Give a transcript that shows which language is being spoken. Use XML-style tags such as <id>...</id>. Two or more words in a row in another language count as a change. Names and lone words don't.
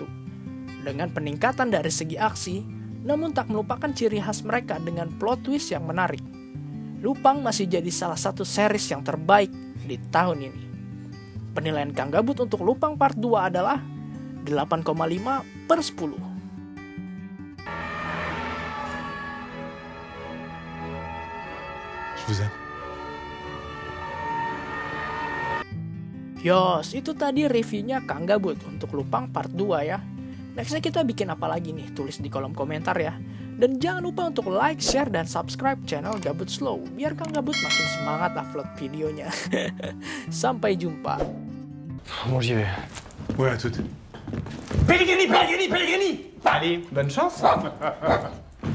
<id>Dengan peningkatan dari segi aksi, namun tak melupakan ciri khas mereka dengan plot twist yang menarik. Lupang masih jadi salah satu series yang terbaik di tahun ini. Penilaian Kang Gabut untuk Lupang part 2 adalah 8,5/10.</id> <fr>Je vous aime.</fr> <id>Yos, itu tadi reviewnya Kang Gabut untuk Lupang part 2 ya. Nextnya kita bikin apa lagi nih? Tulis di kolom komentar ya. Dan jangan lupa untuk</id> <en>like, share,</en> <id>dan</id> <en>subscribe channel</en> <id>Gabut Slow biar Kang Gabut makin semangat upload videonya. Sampai jumpa.</id> <fr>Bon, j'y vais. Ouais, à toutes. Pellegrini! Allez, bonne chance.</fr>